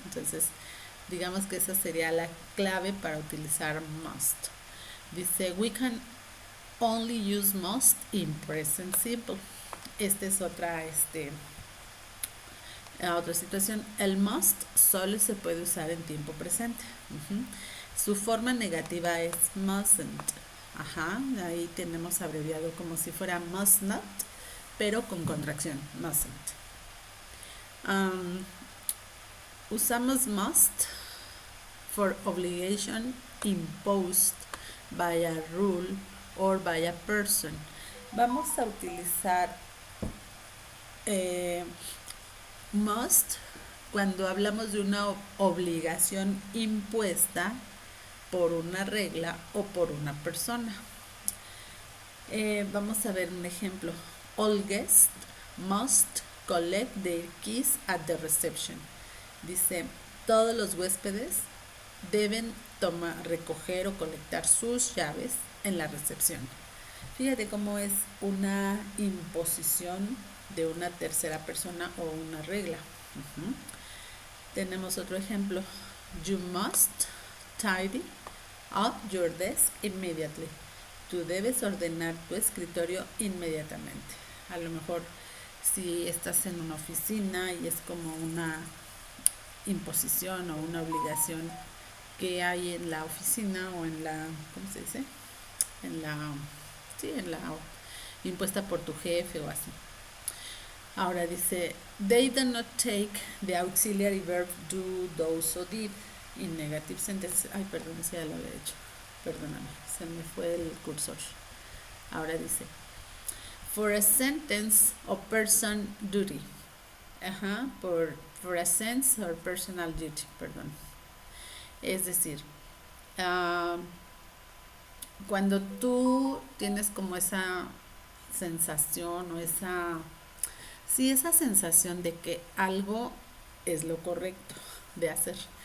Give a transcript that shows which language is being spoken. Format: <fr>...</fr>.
<es>Entonces, digamos que esa sería la clave para utilizar must. Dice,</es> <en>we can only use must in present simple.</en> <es>Esta es otra situación. El must solo se puede usar en tiempo presente. Su forma negativa es mustn't. Ahí tenemos abreviado como si fuera must not, pero con contracción, mustn't. Usamos</es> <en>must for obligation imposed by a rule or by a person.</en> <es>Vamos a utilizar must cuando hablamos de una obligación impuesta por una regla o por una persona. Vamos a ver un ejemplo.</es> <en>All guests must collect their keys at the reception.</en> <es>Dice, todos los huéspedes deben recoger o colectar sus llaves en la recepción. Fíjate cómo es una imposición de una tercera persona o una regla. Tenemos otro ejemplo.</es> <en>You must tidy at your desk immediately.</en> <es>Tú debes ordenar tu escritorio inmediatamente. A lo mejor si estás en una oficina y es como una imposición o una obligación que hay en la oficina o en la, ¿cómo se dice? En la, sí, en la impuesta por tu jefe o así. Ahora dice,</es> <en>they do not take the auxiliary verb do, does o did in negative sentences.</en> <es>Ay, perdón, ese ya lo había hecho. Perdóname, se me fue el cursor. Ahora dice,</es> <en>for a sentence or person duty.</en> <es>Ajá,</es> <en>for a sense or personal duty,</en> <es>perdón. Es decir, cuando tú tienes como esa sensación o esa sensación de que algo es lo correcto de hacer.</es>